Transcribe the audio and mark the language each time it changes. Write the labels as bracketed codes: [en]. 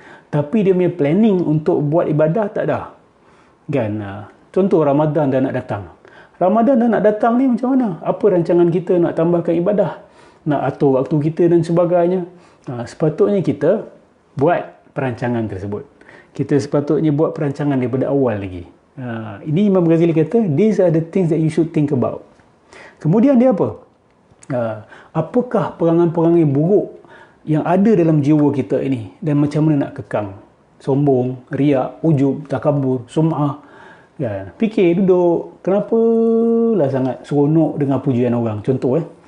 [ms] Tapi dia punya planning untuk buat ibadah tak ada. Kan? Contoh Ramadan dah nak datang. Ramadan dah nak datang ni macam mana? Apa rancangan kita nak tambahkan ibadah? Nak atur waktu kita dan sebagainya? Sepatutnya kita buat perancangan tersebut. Kita sepatutnya buat perancangan daripada awal lagi. Ini Imam Ghazali kata, [en] these are the things that you should think about. [ms] Kemudian dia apa? Apakah perangai-perangai buruk yang ada dalam jiwa kita ini dan macam mana nak kekang? Sombong, riak, ujub, takabur, sum'ah. Kan? Fikir duduk, kenapalah sangat seronok dengan pujian orang? Contoh kan?